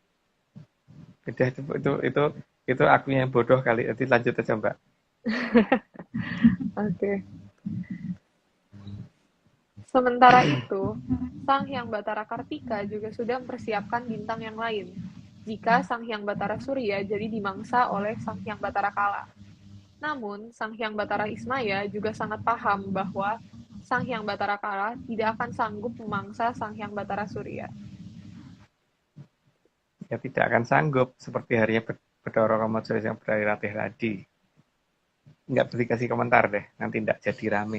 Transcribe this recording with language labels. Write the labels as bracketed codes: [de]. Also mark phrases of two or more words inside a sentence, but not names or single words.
[id] Beda itu aku yang bodoh kali. Nanti lanjut aja Mbak. Oke. Sementara itu, Sang Hyang Batara Kartika juga sudah mempersiapkan bintang yang lain. Jika Sang Hyang Batara Surya jadi dimangsa oleh Sang Hyang Batara Kala. Namun, Sang Hyang Batara Ismaya juga sangat paham bahwa Sang Hyang Batara Kala tidak akan sanggup memangsa Sang Hyang Batara Surya. Ya tidak akan sanggup seperti harinya Bathara Kamajaya yang berlari latih tadi. Nggak boleh kasih komentar deh, nanti nggak jadi rame.